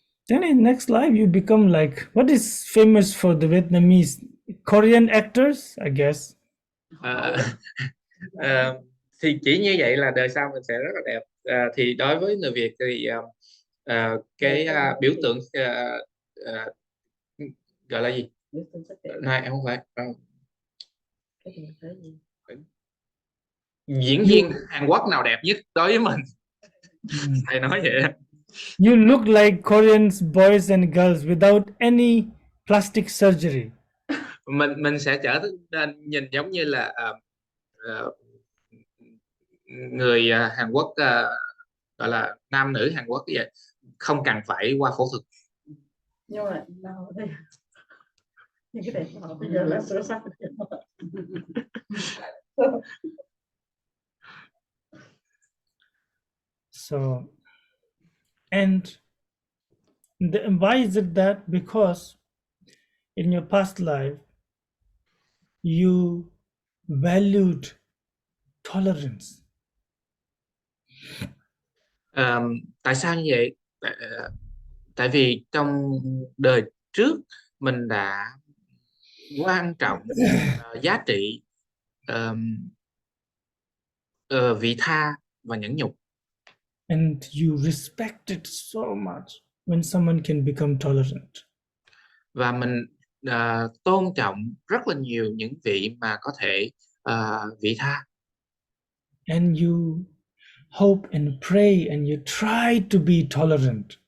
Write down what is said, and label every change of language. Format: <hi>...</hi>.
<en>Then in next life you become like, what is famous for the Vietnamese? Korean actors, I guess.</en> <vi>Ờ, thì chỉ như vậy là đời sau mình sẽ rất là đẹp. Thì đối với người Việt thì cái biểu tượng gọi là gì? Này em không phải diễn viên Hàn Quốc nào đẹp nhất đối với mình. Thầy nói vậy.</vi> <en>You look like Korean boys and girls without any plastic surgery.</en> <vi>Mình sẽ trở nên nhìn giống như là người Hàn Quốc, gọi là nam nữ Hàn Quốc vậy, không cần phải qua phẫu thuật. Nhưng mà đâu đây những cái đẹp họ bây giờ là sửa sắc.</vi> <en>So, and why is it that? Because in your past life, you valued tolerance.</en> <vi>Tại sao như vậy? Tại vì trong đời trước mình đã quan trọng giá trị vị tha và nhẫn nhục.</vi> <en>And you respect it so much when someone can become tolerant.</en> <vi>Và mình tôn trọng rất là nhiều những vị mà có thể vị tha.</vi> <en>And you hope and pray and you try to be tolerant.</en>